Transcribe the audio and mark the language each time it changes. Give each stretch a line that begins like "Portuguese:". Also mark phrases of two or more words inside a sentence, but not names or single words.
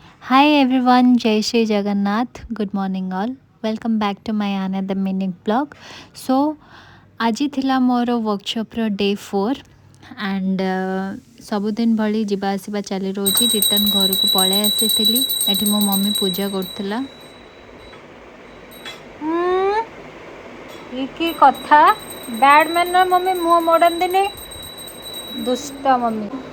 English: Hi everyone, Jai Shri Jagannath. Good morning all. Welcome back to my another mini blog.
Odia: So ଆଜି ଥିଲା ମୋର
English: workshopର day 4 and
Odia: ସବୁଦିନ ଭଳି ଯିବା ଆସିବା ଚାଲି ରହୁଛି। ରିଟର୍ନ ଘରକୁ ପଳାଇ ଆସିଥିଲି। ଏଠି ମୋ ମମି ପୂଜା କରୁଥିଲା। କି କଥା ବ୍ୟାଡ଼ମ୍ୟାନ୍ ମମି ମୁହଁ ମୋଡ଼ନ୍ତିନି, ଦୁଷ୍ଟ ମମି।